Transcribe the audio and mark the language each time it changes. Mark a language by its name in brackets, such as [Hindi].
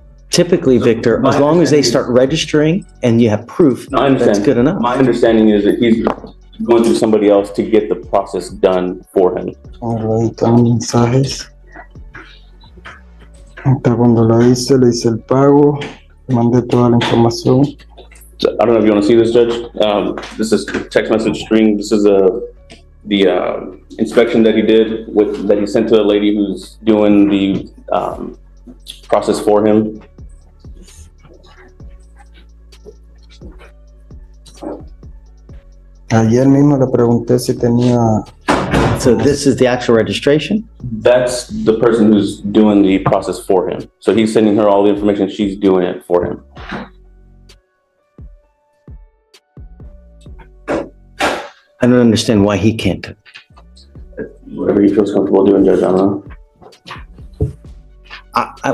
[English] Typically, Victor, as long as they start registering and you have proof, that's good enough. My understanding is that he's going through somebody else to get the process done for him. [Spanish] Mensajes. Ahorita cuando le hice el pago, mandé toda la información. [English] So, I don't know if you want to see this, Judge. This is text message string. This is the inspection that he did that he sent to the lady who's doing the process for him. [Spanish] Ayer mismo le pregunté si tenía. [English] So this is the actual registration? That's the person who's doing the process for him. So he's sending her all the information. She's doing it for him. I don't understand why he can't do it. Whatever he feels comfortable doing, Judge, I don't know.